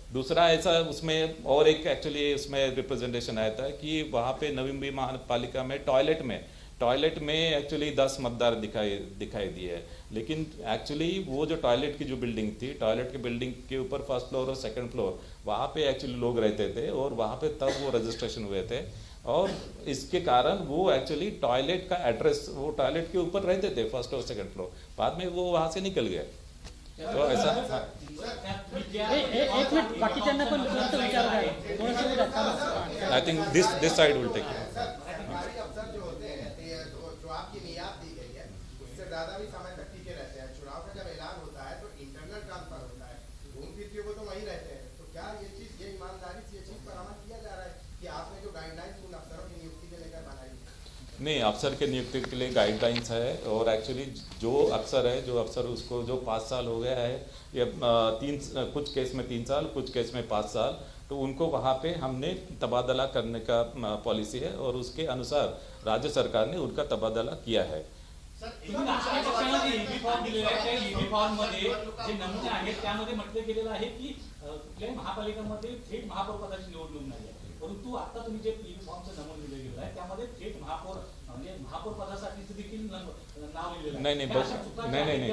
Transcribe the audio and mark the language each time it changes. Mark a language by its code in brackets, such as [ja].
[hi] दूसरा ऐसा उसमें और एक एक्चुअली उसमें रिप्रेजेंटेशन आया था कि वहाँ पे नवी मुंबई महापालिका में टॉयलेट में एक्चुअली 10 मतदार दिखाई दिए, लेकिन एक्चुअली वो जो टॉयलेट की जो बिल्डिंग थी, टॉयलेट की बिल्डिंग के ऊपर फर्स्ट फ्लोर और सेकंड फ्लोर वहाँ पे एक्चुअली लोग रहते थे और वहाँ पे तब वो रजिस्ट्रेशन हुए थे और इसके कारण वो एक्चुअली टॉयलेट का एड्रेस वो टॉयलेट के ऊपर रहते थे फर्स्ट और सेकंड फ्लोर, बाद में वो वहाँ से निकल गए। तो ऐसा [mr] एक मिनिट बाकीच्यांना पण तुमचं विचार आहे थोडंसं [en] I think this side will take [hi] सरकारी अफसर जो होते हैं जो आपकी नियाद दी गई है उससे ज्यादा भी समय तक टिके रहते हैं। चुनाव का जब ऐलान होता है तो इंटरनल ट्रांसफर होता है, घूम फिर के वो तो वहीं रहते हैं। तो क्या ये चीज ये ईमानदारी से ये चीज पर अमल किया जा रहा है कि आपने जो गाइडलाइंस उन अफसरों की नियुक्ति के लेकर बनाई? नहीं, अफसर के नियुक्ति के लिए गाइडलाइंस है और एक्चुअली जो अफसर उसको जो 5 साल हो गया है या कुछ केस में 3 साल, कुछ केस में 5 साल, तो उनको वहाँ पे हमने तबादला करने का पॉलिसी है और उसके अनुसार राज्य सरकार ने उनका तबादला किया है। [mr] तुम्ही राष्ट्रीय पक्षाला जे EB फॉर्म दिलेला आहे त्या EB फॉर्म मध्ये जे नमुने आहेत त्यामध्ये म्हटलं गेलेलं आहे की कुठल्याही महापालिकेमध्ये थेट महापौर पदाची निवडणूक नाही आहे, परंतु आता तुम्ही जे EB फॉर्मचं नमूद दिलं गेलं आहे त्यामध्ये थेट महापौर म्हणजे महापौर पदासाठी देखील नाव लिहिलेलं आहे।